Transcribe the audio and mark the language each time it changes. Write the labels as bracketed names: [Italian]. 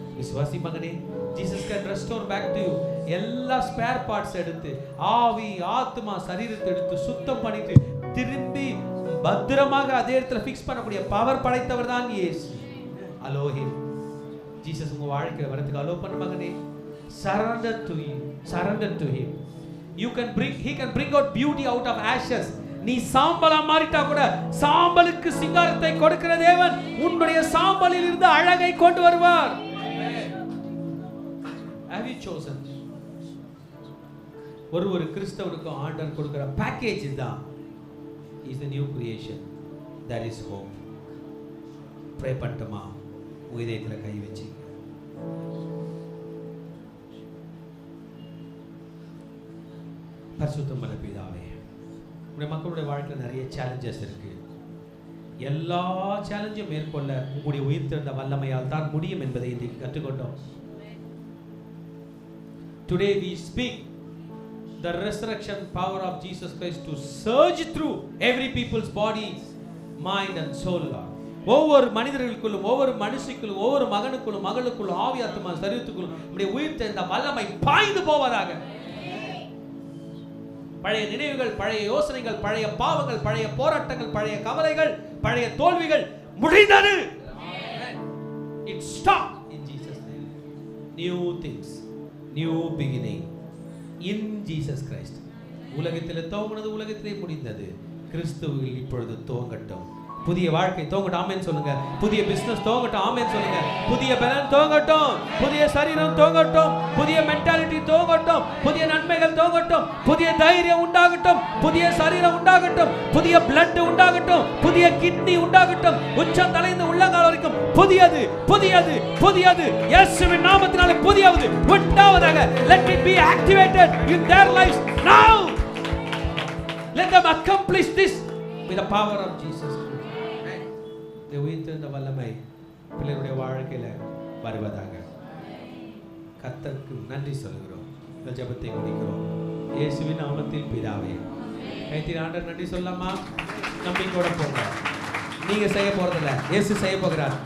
[Tamil] விசுவாசி மகனே, [English] Jesus can restore back to you. [Tamil] எல்லா ஸ்பேர் பார்ட்ஸ் எடுத்து, ஆவி ஆத்மா சரீரத்தை எடுத்து சுத்தம் பண்ணிட்டு திரும்பி பத்திரமாக அதே இடத்துல ஃபிக்ஸ் பண்ணக்கூடிய பவர் படைத்தவர் தான் இயேசு. அலோஹிம். ஜீசஸ் உங்க வாழ்க்கையில வரதுக்கு அலோ பண்ண மகனே. [English] Surrender to him. Surrender to him. He can bring out beauty out of ashes. [Tamil] நீ சாம்பலா மாறிட்டா கூட சாம்பலுக்கு சிங்காரத்தை கொடுக்கிற தேவன் உன்னுடைய சாம்பலில் இருந்து அழகை கொண்டு வருவார். [English] Have you chosen? [Tamil] ஒரு கிறிஸ்தவனுக்கும் ஆண்டவர் கொடுக்கிற பேக்கேஜ் தான். [English] Is a new creation. there is hope. [Tamil] Pray பண்ணட்டுமா? உங்க இதயத்தில் கை வச்சு. பரிசுத்தமான பிதாவே, உங்களுடைய மக்களுடைய வாழ்க்கையில் நிறைய சேலஞ்சஸ் இருக்கு. எல்லா சேலஞ்சையும் மேற்கொள்ள உங்களுடைய உயிர்த்தெழுந்த வல்லமையால் தான் முடியும் என்பதை இன்றைக்கு கற்றுக்கொண்டோம். [English] Today we speak the resurrection power of Jesus Christ to surge through every people's body, mind and soul, Lord. [Tamil] ஒவ்வொரு மனிதர்களுக்குள்ளும், ஒவ்வொரு மனுஷிக்குள்ளும், ஒவ்வொரு மகனுக்குள்ளும், மகளுக்குள்ளும், ஆவி ஆத்துமா சரீரத்துக்குள்ளும் உம்முடைய உயிர்த்தெழுந்த வல்லமை பாய்ந்து போவதாக. பழைய நினைவுகள், பழைய யோசனைகள், பழைய பாவங்கள், பழைய போராட்டங்கள், பழைய கவலைகள், பழைய தோல்விகள் முடிந்தது. [English] It stopped in Jesus name. New things, new beginning in Jesus Christ. [Tamil] உலகத்தில் துவங்கினது உலகத்திலே முடிந்தது. கிறிஸ்துவில் இப்பொழுது துவங்கட்டும். புதிய வாழ்க்கை துவங்கட்டும். ஆமென் சொல்லுங்க. புதிய பிசினஸ் துவங்கட்டும். ஆமென் சொல்லுங்க. புதிய பலன் துவங்கட்டும். புதிய சரீரம் துவங்கட்டும். புதிய மென்டாலிட்டி துவங்கட்டும். புதிய நன்மைகள் துவங்கட்டும். புதிய தைரியம் உண்டாகட்டும். புதிய சரீரம் உண்டாகட்டும். புதிய பிளட் உண்டாகட்டும். புதிய கிட்னி உண்டாகட்டும். உச்சம் தலைந்து உள்ளங்கால் வரைக்கும் புதியது, புதியது, புதியது இயேசுவின் நாமத்தினாலே புதியது உண்டாவதாக. [English] Let it be activated in their lives now. Let them accomplish this with the power of Jesus. [Tamil] உயிர்த்தெழுந்த வல்லமை பிள்ளைகளுடைய வாழ்க்கையில வருவதாக. கர்த்தருக்கு நன்றி சொல்கிறோம். இந்த ஜெபத்தை முடிக்கிறோம் இயேசுவின் நாமத்தில் பிதாவே. கைத்தின் ஆண்டவர் நன்றி சொல்லாமா? நம்பிக்கையோட போங்க. நீங்க செய்ய போறதில்ல, இயேசு செய்ய போகிறார்.